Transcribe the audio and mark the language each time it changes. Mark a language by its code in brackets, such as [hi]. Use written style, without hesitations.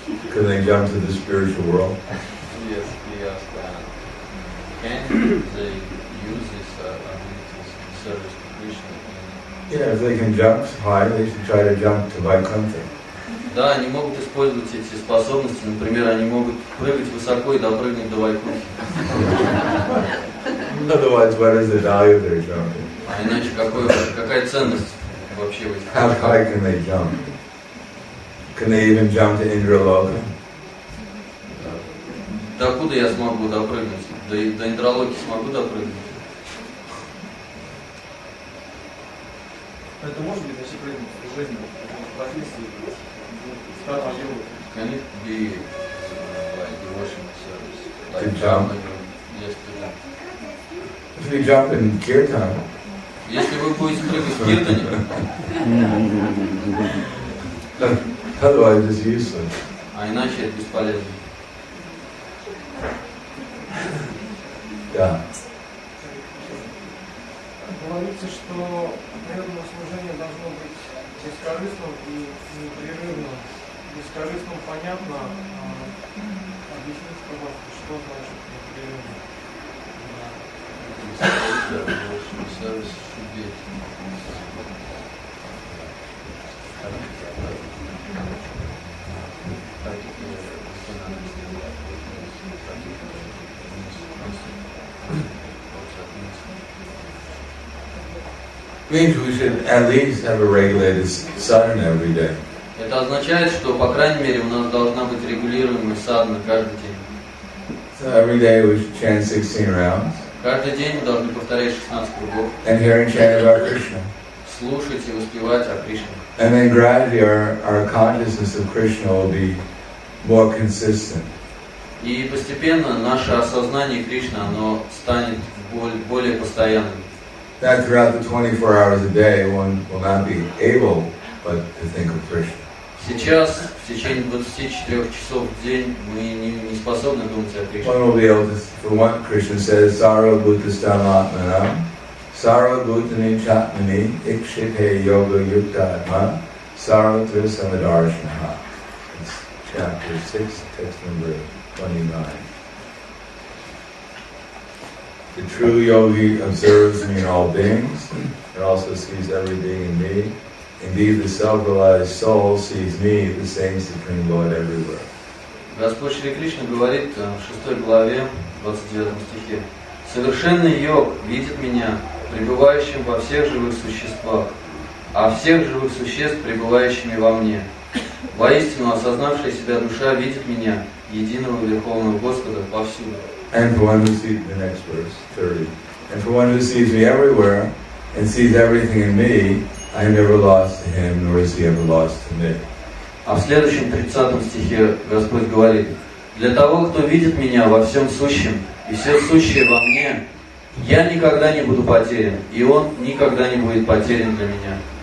[en] Can they jump to the spiritual world? Yes, yes. Can they use this abilities in service to Krishna? Yeah, if they can jump high, they should try to jump to Vaikuntha. [ru] Да, они могут использовать эти способности. Например, они могут прыгать высоко и допрыгнуть до Вайкунхи. [en] Otherwise, what is the value of their jumping? [ru] А иначе какая ценность вообще в этих [en] How [ru] прыжках? [en] high can they jump? Can they even jump to Indraloka? [ru] Докуда я смогу допрыгнуть? До Индралоки смогу допрыгнуть? Это может быть, если прыгнуть в жизни, в профессии, стать йогой. [en] Can it be like devotion service? To Like jump? Yes, to jump. If you jump in kirtan, [ru] Если вы будете прыгать в киртане, [en] otherwise it's useless. [ru] а иначе это бесполезно. [en] Yeah. [ru] Говорится, что преданное служение должно быть бескорыстным и непрерывным. Бескорыстным понятно, объясните, пожалуйста, что значит непрерывно? [en] Service should be Means we should at least have a regulated sadhana every day. [ru] Это означает, что, по крайней мере, у нас должна быть регулируемая садхана каждый день. [en] So every day we should chant 16 rounds [ru] Каждый день мы должны повторять 16 кругов, [en] and hear and chant about Krishna. [ru] слушать и воспевать о Кришне. [en] And then gradually our consciousness of Krishna will be more consistent. [ru] И постепенно наше осознание Кришны, оно станет более постоянным. [en] That throughout the 24 hours a day one will not be able but to think of Krishna. [ru] Сейчас, в tечение 24 часов в день, мы не способны думать о Кришне. [en] One will be able to, for one, Krishna says, [sa] Sarva Bhutastam Atmanam, Sarva Bhutani Chatmani, Ikshite Yoga Yukta Atma, Sarvatra Samadarshanaha. [en] It's chapter 6, text number 29. The true yogi observes me in all beings. It also sees every being in me. Indeed, the self-realized soul sees me, the same Supreme Lord, everywhere. [ru] Господь Шри Кришна говорит в 6 главе, 29 стихе: «Совершенный йог видит меня, пребывающим во всех живых существах, а всех живых существ, пребывающими во мне. Воистину, осознавшая себя душа видит меня, единого Верховного Господа, повсюду». [en] And for one who sees, the next verse, 30. And for one who sees me everywhere and sees everything in me, I am never lost to him, nor is he ever lost to me. [ru] А в следующем 30 стихе Господь говорит: «Для того, кто видит меня во всем сущем, и все сущее во мне, я никогда не буду потерян, и он никогда не будет потерян для меня».